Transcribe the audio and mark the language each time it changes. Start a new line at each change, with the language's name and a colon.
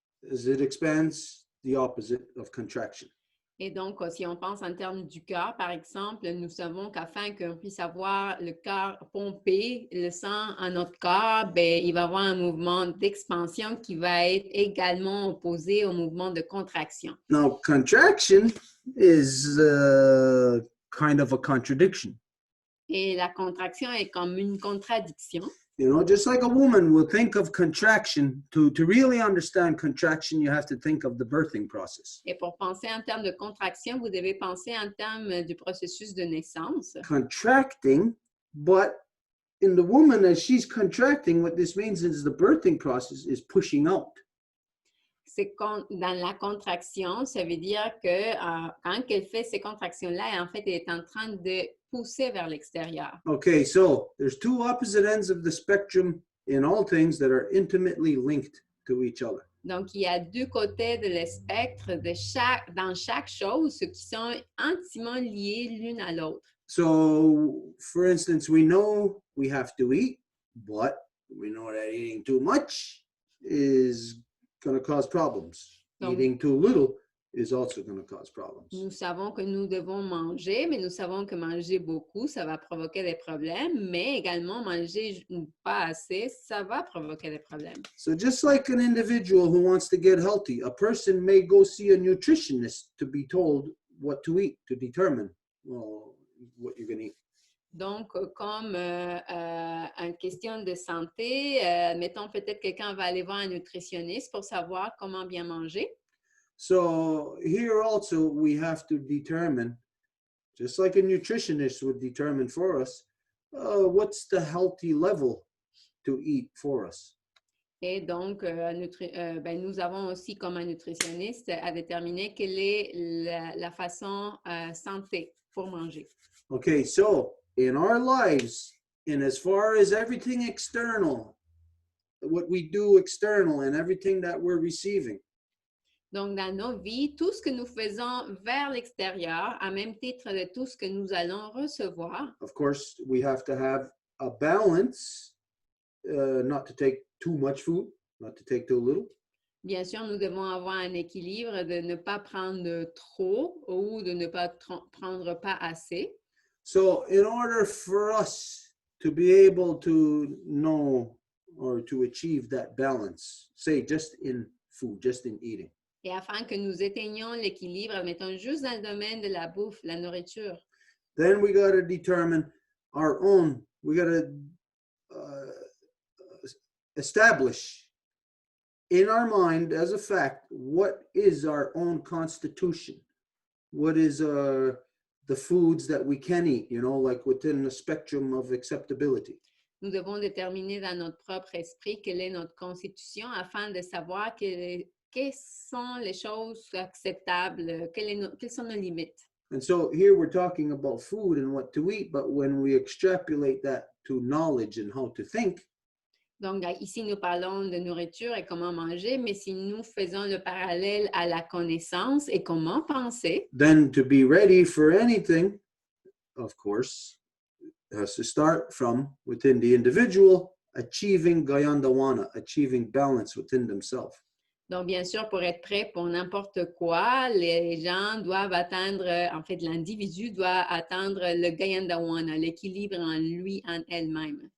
English: As it expands, the opposite of contraction.
French: Et donc, si on pense en termes du cœur, par exemple, nous savons qu'afin qu'on puisse avoir le cœur pompé, le sang en notre corps, ben, il va y avoir un mouvement d'expansion qui va être également opposé au mouvement de contraction.
English: Now, contraction is kind of a contradiction.
French: Et la contraction est comme une contradiction.
English: You know, just like a woman will think of contraction, to really understand contraction, you have to think of the birthing process.
French: Et pour penser en termes de contraction, vous devez penser en termes du processus de naissance.
English: Contracting, but in the woman, as she's contracting, what this means is the birthing process is pushing out.
French: C'est dans la contraction, ça veut dire que quand elle fait ces contractions-là, en fait, elle est en train de pousser vers l'extérieur.
English: Okay, so there's two opposite ends of the spectrum in all things that are intimately linked to each other.
French: Donc, il y a deux côtés de le spectre dans chaque chose qui sont intimement liés l'une à l'autre.
English: So, for instance, we know we have to eat, but we know that eating too much is going to cause problems.
French: Donc,
English: eating too little is also going to cause problems.
French: Nous savons que nous devons manger, mais nous savons que manger beaucoup, ça va provoquer des problèmes, mais également manger pas assez, ça va provoquer des problèmes.
English: So just like an individual who wants to get healthy, a person may go see a nutritionist to be told what to eat, to determine what you're going to eat.
French: Donc, comme en question de santé, mettons peut-être quelqu'un va aller voir un nutritionniste pour savoir comment bien manger.
English: So here also we have to determine, just like a nutritionist would determine for us, what's the healthy level to eat for us.
French: Et donc, nous avons aussi comme un nutritionniste à déterminer quelle est la façon santé pour manger.
English: Okay, so in our lives, and as far as everything external, what we do external and everything that we're receiving,
French: Donc, dans nos vies, tout ce que nous faisons vers l'extérieur, à même titre de tout ce que nous allons recevoir,
English: of course, we have to have a balance, not to take too much food, not to take too little.
French: bien sûr, nous devons avoir un équilibre de ne pas prendre trop ou de ne pas prendre pas assez.
English: So in order for us to be able to know or to achieve that balance, say just in food, just in eating,
French: Et afin que nous atteignions l'équilibre, mettons juste dans le domaine de la bouffe, la nourriture,
English: then we got to determine our own, we got to establish in our mind as a fact what is our own constitution, what is the foods that we can eat, you know, like within the spectrum of acceptability.
French: nous devons déterminer dans notre propre esprit quelle est notre constitution afin de savoir quelles sont les choses acceptables, quelles sont nos limites.
English: And so here we're talking about food and what to eat, but when we extrapolate that to knowledge and how to think,
French: Donc, ici, nous parlons de nourriture et comment manger, mais si nous faisons le parallèle à la connaissance et comment penser,
English: then to be ready for anything, of course, has to start from within the individual, achieving Gayandawana, achieving balance within themselves.
French: donc bien sûr, pour être prêt pour n'importe quoi, les gens doivent atteindre, en fait, l'individu doit atteindre le Gayandawana, l'équilibre en lui, en elle-même.